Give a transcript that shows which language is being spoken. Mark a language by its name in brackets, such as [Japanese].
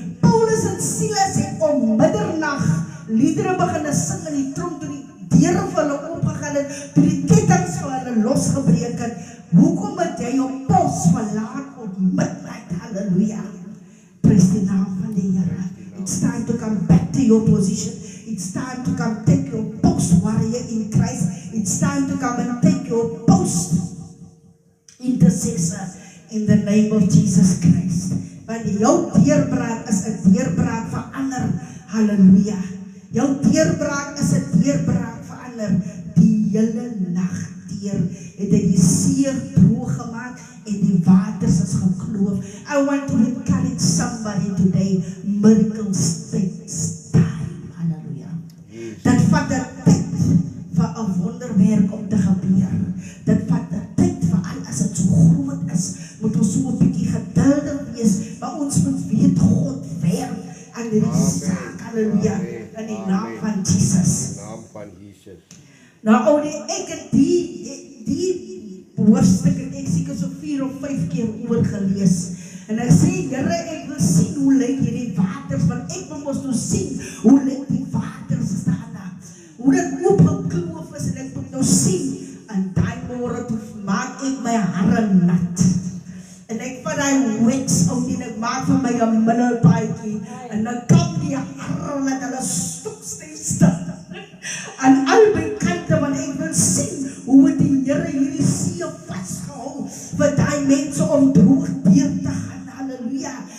[Afrikaans] Paulus en Silas het om middernag liedere begin sing in die tronk toe die deure vir hulle opgegaan het, toe die kettinge vir hulle losgebreek het. Hoekom het jy jou pos verlaat op midnight? Halleluja. Prys die naam van die Here. [English] It's time to come back to your position. It's time to come take your post, warrior in Christ. It's time to come and take your post, intercessor, in the name of Jesus Christ. [Afrikaans] Want jou deurbraak is 'n deurbraak vir ander. Halleluja. Jou deurbraak is 'n deurbraak vir ander. Die hele nag deur het hy die see droog gemaak en die waters is gekloof. [English] I want to encourage somebody today. Miracles takes time. Halleluja. [Afrikaans] Dat vat 'n tyd vir 'n wonderwerk om te gebeur. Dit vat 'n tyd vir al as dit so groot is, moet ons so 'n bietjie geduldig wees, maar ons moet weet God werk aan hierdie saak. Halleluja. In die naam van Jesus. In die naam van Jesus. Nou, ek het die hoofstuk het ek seker so 4 of 5 keer oorgelees. En ek sê, Here, ek wil sien hoe lyk hierdie waters, want ek wil mos nou sien hoe lyk die waters staan daar. Hoe dit oopgekloof is en ek moet nou sien. En daai môre toe maak ek my hare nat. En ek vat daai wax out en ek maak vir my 'n middelpaadjie. En dan kom die hare met hulle stokstel aan albei kante, want ek wil sien hoe het die Here hierdie see vasgehou vir daai mense om droog deur te gaan. Halleluja.